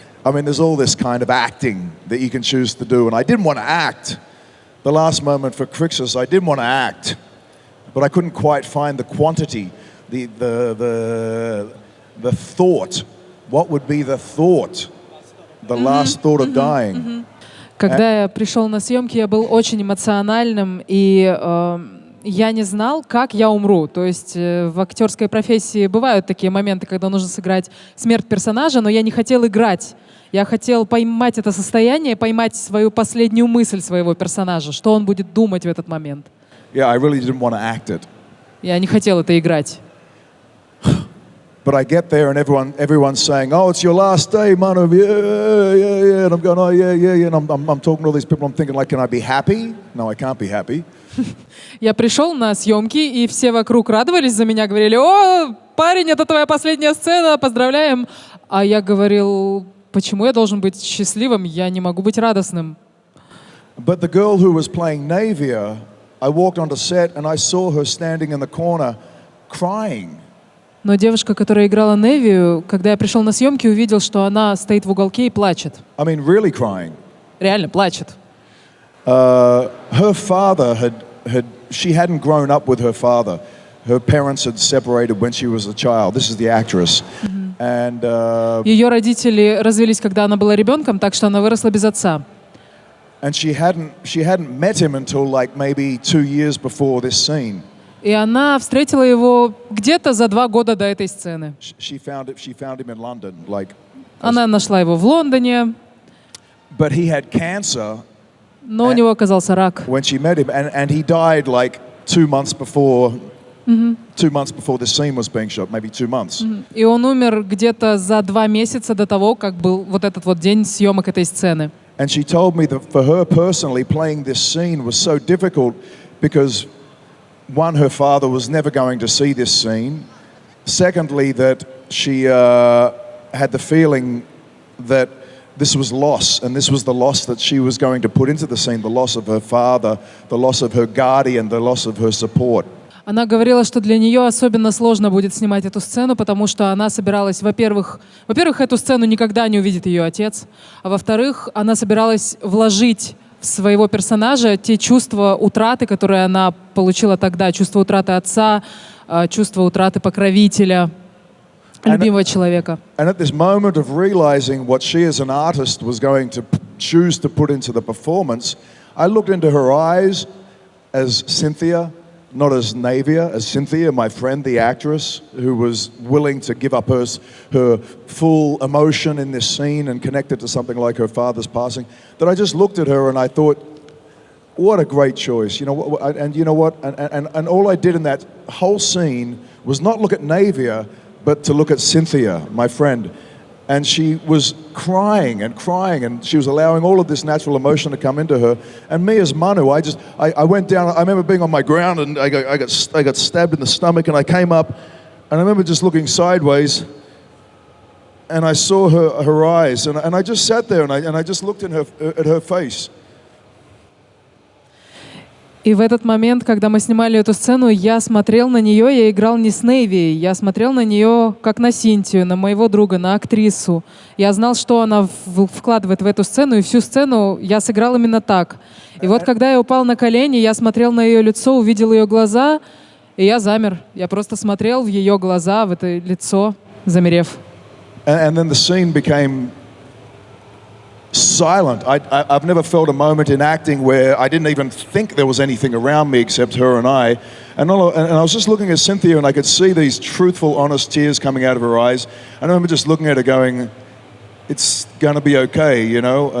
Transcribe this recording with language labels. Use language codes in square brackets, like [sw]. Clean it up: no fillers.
[en] I mean, there's all this kind of acting that you can choose to do, and I didn't want to act. The last moment for Crixus, I didn't want to act, but I couldn't quite find the quantity, the thought. What would be the thought? The last thought of dying. [ru] Когда я пришел на съемки, я был очень эмоциональным, и я не знал, как я умру. То есть в актерской профессии бывают такие моменты, когда нужно сыграть смерть персонажа, но я не хотел играть. Я хотел поймать это состояние, поймать свою последнюю мысль своего персонажа, что он будет думать в этот момент. [en] Yeah, I really didn't want to act it. [ru] Я не хотел это играть. [en] But I get there and everyone's saying, "Oh, it's your last day, Manu." Yeah. And I'm going, "Oh, yeah." And I'm talking to all these people. I'm thinking, like, can I be happy? No, I can't be happy. [ru] Я пришел на съемки, и все вокруг радовались за меня, говорили: «О, парень, это твоя последняя сцена, поздравляем!» А я говорил: почему я должен быть счастливым? Я не могу быть радостным. [en] But the girl who was playing Naevia, I walked onto set and I saw her standing in the corner crying. [ru] Но девушка, которая играла Невию, когда я пришел на съемки, увидел, что она стоит в уголке и плачет. [en] I mean, really crying. [ru] Реально плачет. [en] Her father she hadn't grown up with her father. Her parents had separated when she was a child. This is the actress. And [ru] ее родители развелись, когда она была ребенком, так что она выросла без отца. [en] And she hadn't met him until like maybe 2 years before this scene. [ru] И она встретила его где-то за 2 года до этой сцены. [en] She found him in London, like. [ru] Она нашла его в Лондоне. [en] But he had cancer. [ru] Но у него оказался рак. [en] When she met him, and he died like 2 months before. 2 months before this scene was being shot, maybe 2 months. [ru] И он умер где-то за 2 месяца до того, как был вот этот вот день съемок этой сцены. [en] And she told me that for her personally, playing this scene was so difficult because, one, her father was never going to see this scene. Secondly, that she had the feeling that this was loss, and this was the loss that she was going to put into the scene, the loss of her father, the loss of her guardian, the loss of her support. [ru] Она говорила, что для нее особенно сложно будет снимать эту сцену, потому что она собиралась, во-первых, эту сцену никогда не увидит ее отец, а во-вторых, она собиралась вложить в своего персонажа те чувства утраты, которые она получила тогда, чувство утраты отца, чувство утраты покровителя, любимого человека. [en] And at this moment of realizing what she as an artist was going to choose to put into the performance, I looked into her eyes as Cynthia, not as Navia, as Cynthia, my friend, the actress, who was willing to give up her full emotion in this scene and connect it to something like her father's passing, that I just looked at her and I thought, what a great choice. You know, and you know what? And all I did in that whole scene was not look at Navia, but to look at Cynthia, my friend. And she was crying, and she was allowing all of this natural emotion to come into her. And me as Manu, I went down. I remember being on my ground, and I got stabbed in the stomach, and I came up, and I remember just looking sideways, and I saw her eyes, and I just sat there, and I just looked at her face. [ru] И в этот момент, когда мы снимали эту сцену, я смотрел на нее, я играл не с Нейви, я смотрел на нее как на Синтию, на моего друга, на актрису. Я знал, что она вкладывает в эту сцену, и всю сцену я сыграл именно так. И вот когда я упал на колени, я смотрел на ее лицо, увидел ее глаза, и я замер. Я просто смотрел в ее глаза, в это лицо, замерев. [en] And then the scene became silent. I've never felt a moment in acting where I didn't even think there was anything around me except her and I. And I was just looking at Cynthia, and I could see these truthful, honest tears coming out of her eyes. And I remember just looking at her going, it's going to be okay, you know?